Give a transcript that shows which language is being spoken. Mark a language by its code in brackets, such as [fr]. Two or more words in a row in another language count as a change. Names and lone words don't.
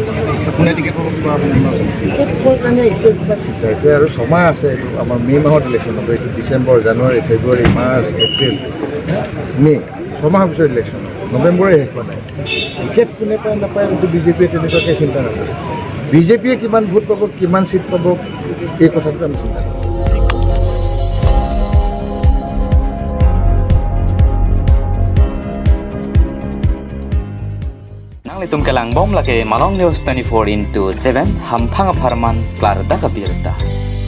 [as] এতিয়া আৰু ছমাহ আছে এইটো আমাৰ মে' মাহত ইলেকশ্যন হ'ব এইটো ডিচেম্বৰ জানুৱাৰী ফেব্ৰুৱাৰী মাৰ্চ এপ্ৰিল মে' ছমাহৰ পিছত ইলেকশ্যন নৱেম্বৰে শেষ হোৱা নাই টিকেট কোনে পায় নাপায় এইটো বিজেপিয়ে তেনেকুৱাকৈ চিন্তা নকৰে বিজেপিয়ে কিমান ভোট পাব কিমান চিট পাব এই কথাটো আমি চিন্তা কৰোঁ [mjw] Itum kelang bom lake malong news 24/7 hampang aparman klar da kabirta